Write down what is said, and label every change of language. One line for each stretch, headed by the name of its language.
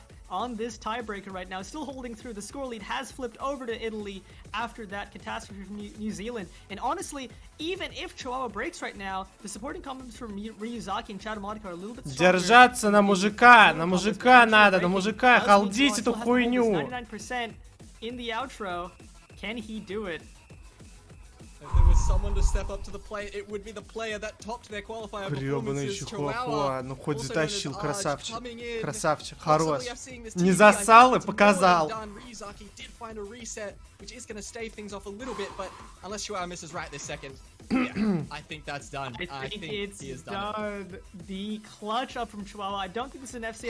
English: On this tiebreaker right now, still holding through. The score lead has flipped over to Italy after that catastrophe from New Zealand. And honestly, even if Chihuahua breaks right now, the supporting comments from Ryuzaki and Chadamotica are a little bit stronger.
Russian: Держаться на мужика надо, на мужика, халдить эту хуйню.
English: 99% in the outro. Can he do it? If there was someone to step up to the plate, it would be the player that topped their qualifier performances.
Russian: Chihuahua, ну хоть затащил, красавчик. Красавчик, хорош. Не засал и показал.
English: Ryuzaki did find a reset, which is going to stave things off a little bit, but unless Chihuahua misses right this second, yeah, I think that's done. I think it's done. The clutch up from Chihuahua. I don't think this is an FC.